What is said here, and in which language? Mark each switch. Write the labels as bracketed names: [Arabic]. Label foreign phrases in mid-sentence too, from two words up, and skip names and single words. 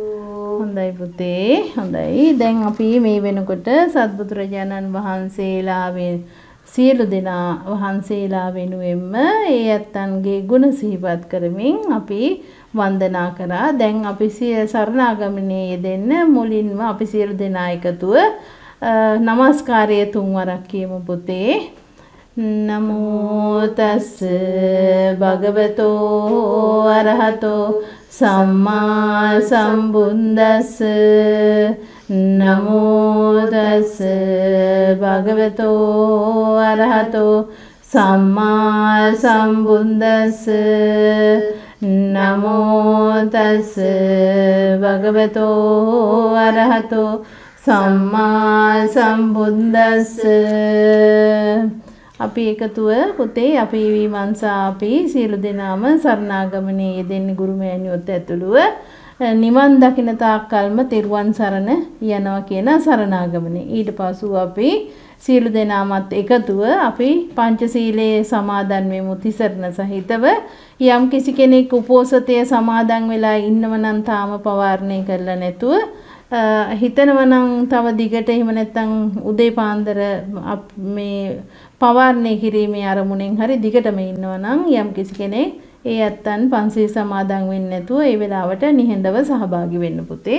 [Sinhala] හොඳයි පුතේ හොඳයි දැන් අපි මේ වෙනකොට සත්බුදුරජාණන් වහන්සේලාවෙන් සියලු දෙනා වහන්සේලා වෙනුවෙන්ම ඒ ඇත්තන්ගේ ගුණ සිහිපත් කරමින් අපි වන්දනා කරා දැන් අපි සරණාගමනේ යෙදෙන්න මුලින්ම අපි සියලු දෙනා එකතුව නමස්කාරය තුන්වරක් කියමු පුතේ [Pali] නමෝ තස් භගවතෝ අරහතෝ සම්මා සම්බුද්දස්ස නමෝ තස් භගවතෝ අරහතෝ සම්මා සම්බුද්දස්ස නමෝ තස් භගවතෝ අරහතෝ සම්මා සම්බුද්දස්ස [Sinhala] අපි එකතුව පුතේ අපි විමර්ශා අපි සියලු දෙනාම සරණාගමනේ යෙදෙන්නේ ගුරුමෑණියොත් ඇතුළුව නිවන් දකින තාක්කල්ම තෙරුවන් සරණ යනවා කියන සරණාගමනේ ඊට පසු අපි සියලු දෙනාමත් එකතුව අපි පංචශීලයේ සමාදන් වෙමු තිසරණ සහිතව යම් කිසි කෙනෙක් උපෝසතය සමාදන් වෙලා ඉන්නව නම් තාම පවාරණය කරලා නැතුව හිතනවා නම් තව දිගට එහෙම නැත්නම් උදේ පාන්දර මේ පවාරණය කිරීමේ අරමුණෙන් හරි දිගටම ඉන්නවා නම් යම් කිසි කෙනෙක් ඒ ඇත්තන් පන්සිල් සමාදන් වෙන්නේ නැතුව ඒ වෙලාවට නිහඬව සහභාගී වෙන්න පුතේ.